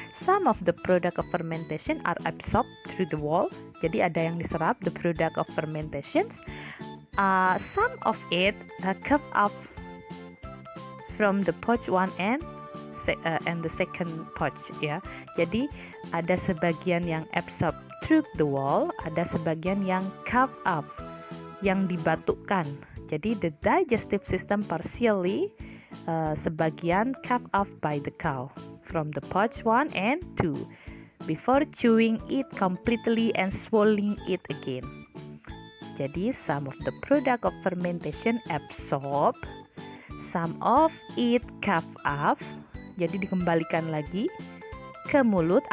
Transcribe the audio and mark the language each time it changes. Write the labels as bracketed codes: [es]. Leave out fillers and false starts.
[en] Some of the product of fermentation are absorbed through the wall. [id] Jadi ada yang diserap, [en] the product of fermentations. Some of it come up from the pouch 1 and the second pouch, ya. [id] Jadi ada sebagian yang [en] absorb through the wall, [id] ada sebagian yang [en] carve up, [id] yang dibatukkan. [en] Jadi the digestive system partially sebagian carved up by the cow from the pouch 1 and 2 before chewing it completely and swallowing it again. Jadi some of the product of fermentation absorb, some of it carved up, [id] jadi dikembalikan lagi ke mulut.